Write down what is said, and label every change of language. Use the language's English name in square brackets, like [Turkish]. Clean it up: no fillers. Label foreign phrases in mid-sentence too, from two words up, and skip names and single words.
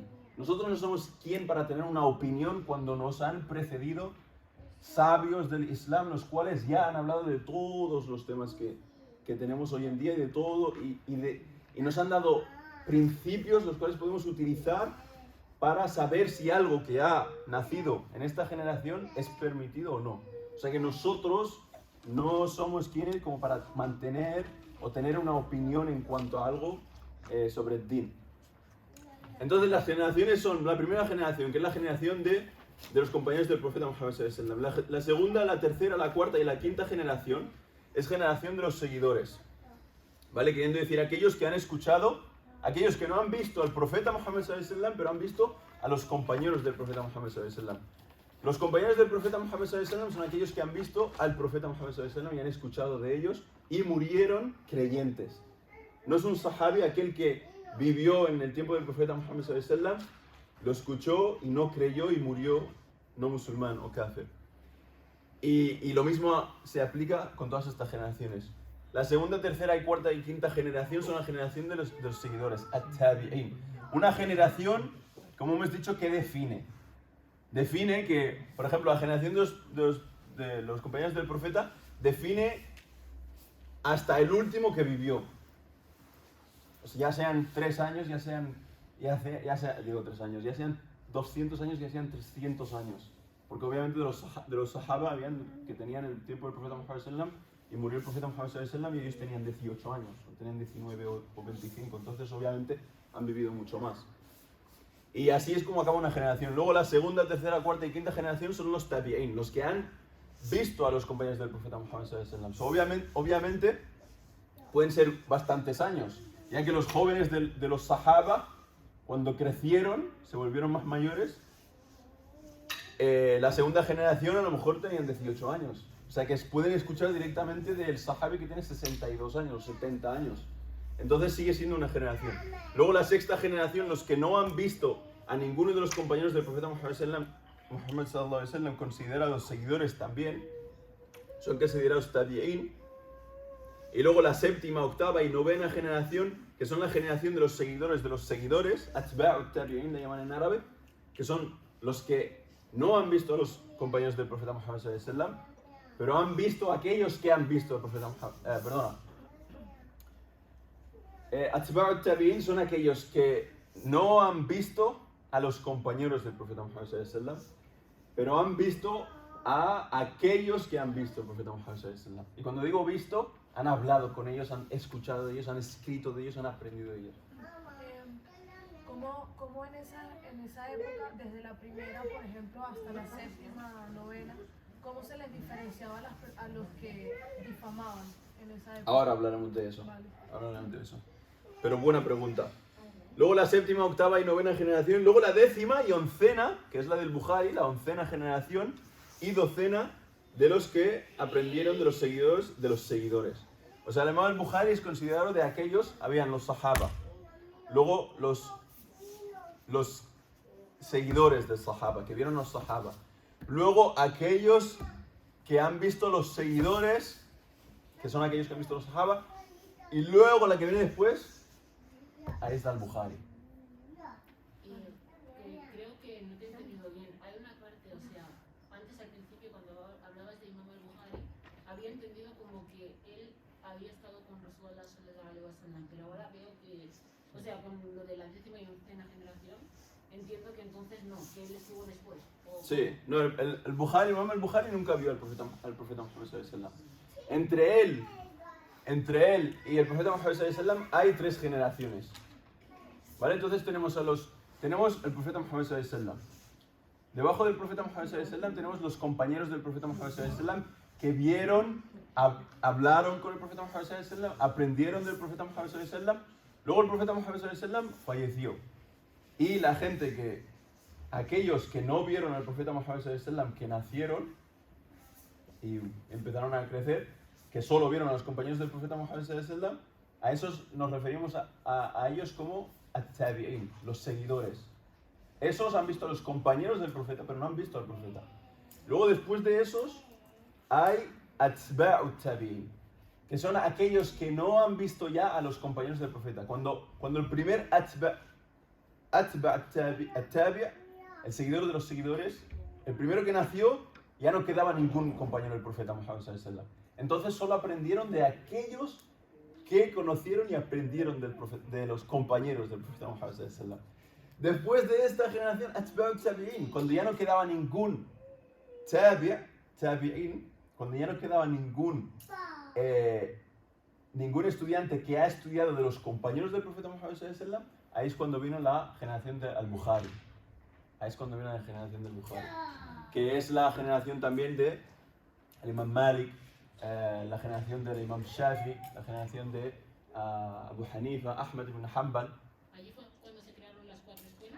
[Spanish] Nosotros no somos quien para tener una opinión cuando nos han precedido sabios del Islam, los cuales ya han hablado de todos los temas que tenemos hoy en día y de todo, y nos han dado principios los cuales podemos utilizar para saber si algo que ha nacido en esta generación es permitido o no. O sea que nosotros no somos quienes como para mantener o tener una opinión en cuanto a algo sobre el din. Entonces las generaciones son la primera generación, que es la generación de los compañeros del profeta Muhammad [Arabic] صلى الله عليه وسلم. [Spanish] La segunda, la tercera, la cuarta y la quinta generación es generación de los seguidores. ¿Vale? Queriendo decir aquellos que han escuchado, aquellos que no han visto al profeta Muhammad [Arabic] صلى الله عليه وسلم, [Spanish] pero han visto a los compañeros del profeta Muhammad [Arabic] صلى الله عليه وسلم. [Spanish] Los compañeros del profeta Muhammad [Arabic] صلى الله عليه وسلم [Spanish] son aquellos que han visto al profeta Muhammad [Arabic] صلى الله عليه وسلم [Spanish] y han escuchado de ellos y murieron creyentes. No es un sahabi aquel que vivió en el tiempo del profeta Muhammad [Arabic] صلى الله عليه وسلم, [Spanish] lo escuchó y no creyó y murió no musulmán o kafir. Y lo mismo se aplica con todas estas generaciones. La segunda, tercera y cuarta y quinta generación son la generación de los seguidores, at-tabi'in. Una generación, como hemos dicho, que define que, por ejemplo, la generación de los compañeros del profeta define hasta el último que vivió. O sea, ya sean 3 años, ya sean 3 años, ya sean 200 años, ya sean 300 años. Porque obviamente de los sahaba que tenían el tiempo del profeta Muhammad [Arabic] صلى الله عليه وسلم, [Spanish] y murió el profeta Muhammad [Arabic] صلى الله عليه وسلم [Spanish] y ellos tenían 18 años, o tenían 19 o 25, entonces obviamente han vivido mucho más. Y así es como acaba una generación. Luego la segunda, tercera, cuarta y quinta generación son los tabi'in, los que han visto a los compañeros del profeta Muhammad [Arabic] صلى الله عليه وسلم. [Spanish] Obviamente pueden ser bastantes años, ya que los jóvenes de los sahaba, cuando crecieron, se volvieron más mayores, la segunda generación a lo mejor tenían 18 años. O sea que pueden escuchar directamente del sahabi que tiene 62 años, 70 años. Entonces sigue siendo una generación. Luego la sexta generación, los que no han visto a ninguno de los compañeros del profeta Muhammad [Arabic] صلى الله عليه وسلم, [Spanish] considerados seguidores también, son considerados tabi'in. Y luego la séptima, octava y novena generación, que son la generación de los seguidores, [Arabic] أتباع التابعين [Spanish] le llaman en árabe, que son los que no han visto a los compañeros del profeta Muhammad [Arabic] صلى الله عليه وسلم, [Spanish] pero han visto a aquellos que han visto al profeta Muhammad. [Arabic] أتباع التابعين [Spanish] son aquellos que no han visto a los compañeros del profeta Muhammad [Arabic] صلى الله عليه وسلم, [Spanish] pero han visto a aquellos que han visto al profeta Muhammad [Arabic] صلى الله عليه وسلم. [Spanish] Y cuando digo visto, han hablado con ellos, han escuchado de ellos, han escrito de ellos, han aprendido de ellos. ¿Cómo en esa época, desde la primera, por ejemplo, hasta la séptima, novena, cómo se les diferenciaba a los que difamaban en esa época? Ahora hablaremos de eso. Vale. Ahora hablaremos de eso. Pero buena pregunta. Luego la séptima, octava y novena generación. Luego la décima y oncena, que es la del Bukhari, la oncena generación. Y docena de los que aprendieron de los seguidores. O sea, el Imam al-Bukhari es considerado de aquellos, habían los sahaba. Luego los seguidores del sahaba, que vieron los sahaba. Luego aquellos que han visto los seguidores, que son aquellos que han visto los sahaba. Y luego la que viene después, ahí está el Bukhari. Creo que no te he entendido bien. Hay una parte, o sea, antes al principio cuando hablabas de Imam al-Bukhari, había entendido como que él había estado con Rasulullah [Arabic] صلى الله عليه وسلم, [Spanish] pero ahora veo que, o sea, con lo de la décima y oncena generación, entiendo que entonces no, que él estuvo después. Sí, no, el Bukhari, Imam al-Bukhari nunca vio al profeta Muhammad [Arabic] صلى الله عليه وسلم. [Spanish] Entre él y el profeta Muhammad [Arabic] صلى الله عليه وسلم [Spanish] hay 3 generaciones. ¿Vale? Entonces tenemos el profeta Muhammad [Arabic] صلى الله عليه وسلم. [Spanish] Debajo del profeta Muhammad [Arabic] صلى الله عليه وسلم [Spanish] tenemos los compañeros del profeta Muhammad [Arabic] صلى الله عليه وسلم [Spanish] que vieron, hablaron con el profeta Muhammad [Arabic] صلى الله عليه وسلم, [Spanish] aprendieron del profeta Muhammad [Arabic] صلى الله عليه وسلم. [Spanish] Luego el profeta Muhammad [Arabic] صلى الله عليه وسلم [Spanish] falleció. Y la gente aquellos que no vieron al profeta Muhammad [Arabic] صلى الله عليه وسلم, [Spanish] que nacieron y empezaron a crecer, que solo vieron a los compañeros del profeta Muhammad [Arabic] صلى الله عليه وسلم, [Spanish] a esos nos referimos a ellos como at-tabi'in, los seguidores. Esos han visto a los compañeros del profeta, pero no han visto al profeta. Luego, después de esos, hay [Arabic] أتباع التابعين, [Spanish] que son aquellos que no han visto ya a los compañeros del profeta. Cuando el primer [Arabic] أتباع التابع', [Spanish] el seguidor de los seguidores, el primero que nació, ya no quedaba ningún compañero del profeta Muhammad [Arabic] صلى الله عليه وسلم. [Spanish] Entonces solo aprendieron de aquellos que conocieron y aprendieron de los compañeros del profeta Muhammad [Arabic] صلى الله عليه وسلم. [Spanish] Después de esta generación, [Arabic] أتباع التابعين, [Spanish] cuando ya no quedaba ningún tabi'in, cuando ya no quedaba ningún estudiante que ha estudiado de los compañeros del profeta Muhammad [Arabic] صلى الله عليه وسلم, [Spanish] ahí es cuando vino la generación de al-Bukhari. Ahí es cuando vino la generación del Bukhari, que es la generación también de el Imam Malik, la generación del Imam Shafi, la generación de Abu Hanifa, Ahmad ibn Hanbal. ¿Allí fue cuando se crearon las 4 escuelas?